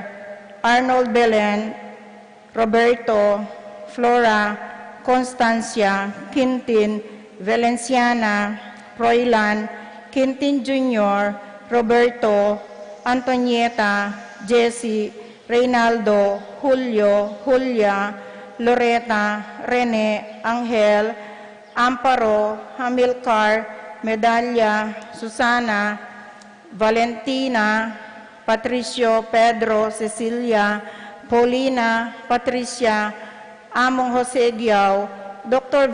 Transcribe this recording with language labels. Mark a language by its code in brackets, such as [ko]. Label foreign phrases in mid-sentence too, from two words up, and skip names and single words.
[tl] Arnold Belen, Roberto, Flora, Constancia, Quintin, Valenciana, Froilan, Quintin Jr., Roberto, Antonieta, Jesse, Reynaldo, Julio, Julia, Loreta, Rene, Angel, Amparo, Hamilcar, Medalla, Susana, Valentina, Patricio, Pedro, Cecilia, Paulina, Patricia, Among Jose Diao, Dr.